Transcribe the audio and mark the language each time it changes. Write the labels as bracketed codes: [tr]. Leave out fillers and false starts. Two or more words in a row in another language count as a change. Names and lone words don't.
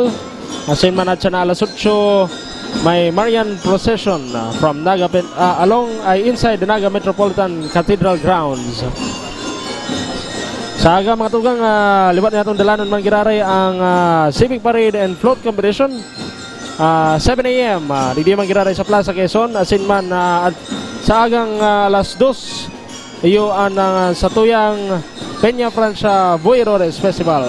[bik] Asin man at na alas 8, may [en] Marian procession from Naga inside the Naga Metropolitan Cathedral grounds. [bik] Sa aga mga tugang, liwat na itong dalanon man giraray ang Civic Parade and Float Competition. 7 a.m. Di man giraray sa Plaza Quezon, asin man sa agang alas 2, iyo ang sa tuyang Peña Francia Boy Rores Festival.